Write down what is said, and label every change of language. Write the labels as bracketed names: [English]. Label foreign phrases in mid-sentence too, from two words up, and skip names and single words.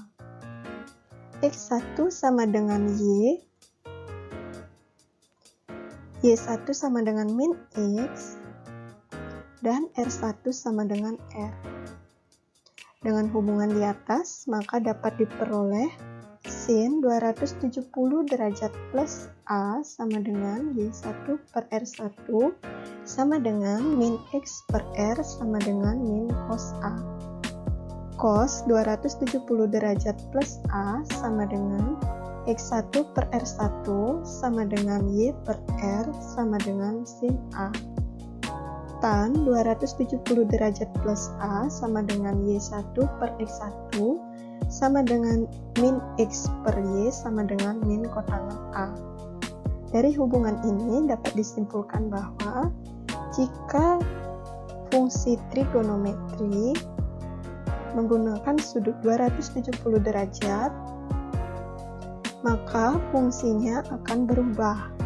[Indonesian] X1 sama dengan Y, Y1 sama dengan min X, dan R1 sama dengan R. Dengan hubungan di atas, maka dapat diperoleh sin 270 derajat plus A sama dengan Y1 per R1 sama dengan min X per R sama dengan min cos A. Cos 270 derajat plus A sama dengan X1 per R1 sama dengan Y per R sama dengan sin A. Tan 270 derajat plus A sama dengan Y1 per X1 sama dengan min X per Y sama dengan min kotangan A. Dari hubungan ini dapat disimpulkan bahwa jika fungsi trigonometri menggunakan sudut 270 derajat, maka fungsinya akan berubah.